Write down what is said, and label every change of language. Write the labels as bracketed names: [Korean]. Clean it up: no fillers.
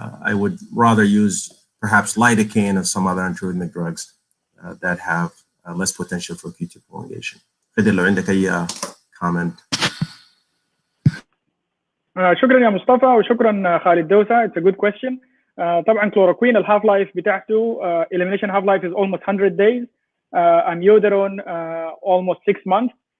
[English] I would rather use perhaps lidocaine or some other antiarrhythmic drugs that have less potential for QT prolongation. [Arabic] Khidir, لو عندك أي comment. شكرا يا مصطفى وشكرا خالد دوسة. [English] It's a good question. [Arabic] طبعا كلوروكوين الهاف لايف بتاعته [English] elimination half life is almost 100 days. Amiodarone almost 6 months.